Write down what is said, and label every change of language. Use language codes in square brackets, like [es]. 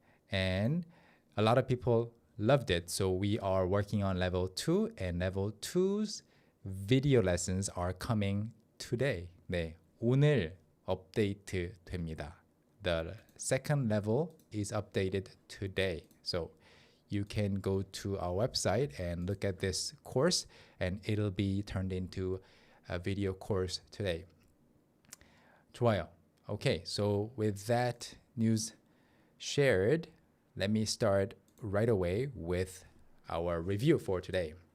[en] And a lot of people loved it. So we are working on level 2, and level 2's video lessons are coming today. [ko] 네, 오늘 update 됩니다. [en] The second level is updated today. So you can go to our website and look at this course, and it'll be turned into a video course today. [ko] 좋아요. [en] Okay, so with that news shared, let me start right away with our review for today.